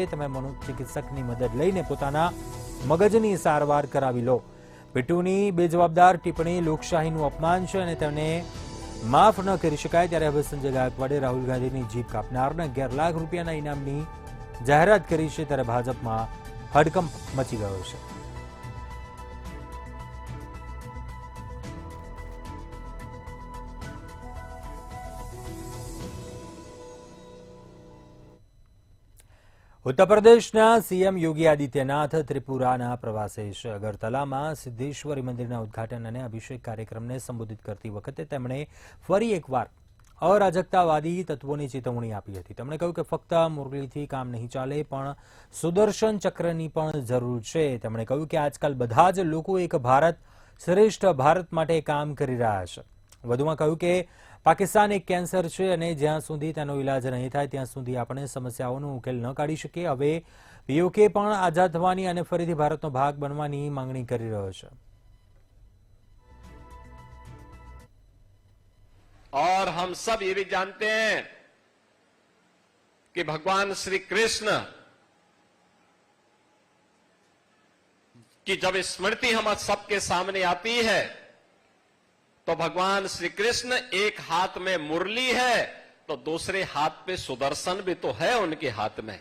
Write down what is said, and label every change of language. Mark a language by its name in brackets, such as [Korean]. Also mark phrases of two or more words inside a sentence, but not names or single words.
[Gujarati] તમે મનોચિકિત્સકની મદદ લઈને પોતાના મગજની સારવાર કરાવી લો। બિટ્ટુની બેજવાબદાર ટિપ્પણી લોકશાહીનું અપમાન છે અને તેને માફ ન કરી શકાય। ત્યારે હવે સંજય ગાયકવાડે રાહુલ ગાંધીની જીભ કાપનારને 11 લાખ રૂપિયાના ઇનામની જાહેરાત કરી છે, ત્યારે ભાજપમાં હડકંપ મચી ગયો છે। ઉત્તર પ્રદેશના સીએમ યોગી આદિત્યનાથ ત્રિપુરાના પ્રવાસે છે। અગરતલામાં સિદ્ધેશ્વરી मंदिરના ઉદ્ઘાટન અને અભિષેક કાર્યક્રમને સંબોધિત કરતી વખતે તેમણે ફરી એકવાર અરાજકતાવાદી તત્વોની ચેતવણી આપી હતી। તેમણે કહ્યું કે ફક્ત મુરલીથી કામ નહીં ચાલે, પણ સુદર્શન ચક્રની પણ જરૂર છે। તેમણે કહ્યું કે આજકાલ બધા જ લોકો એક ભારત શ્રેષ્ઠ ભારત માટે કામ કરી રહ્યા છે। વધુમાં કહ્યું કે પાકિસ્તાન એક કેન્સર છે અને જ્યાં સુધી તેનો ઇલાજ નહીં થાય ત્યાં સુધી આપણે સમસ્યાઓનો ઉકેલ ન કાઢી શકીએ। હવે પીઓકે પણ આઝાદ થવાની અને ફરીથી ભારતનો ભાગ બનવાની માંગણી કરી રહ્યો છે। [Hindi] और हम सब ये भी जानते हैं कि भगवान श्री कृष्ण की जब स्मृति हम सबके सामने आती है तो भगवान श्री कृष्ण एक हाथ में मुरली है तो दूसरे हाथ पे सुदर्शन भी तो है उनके हाथ में।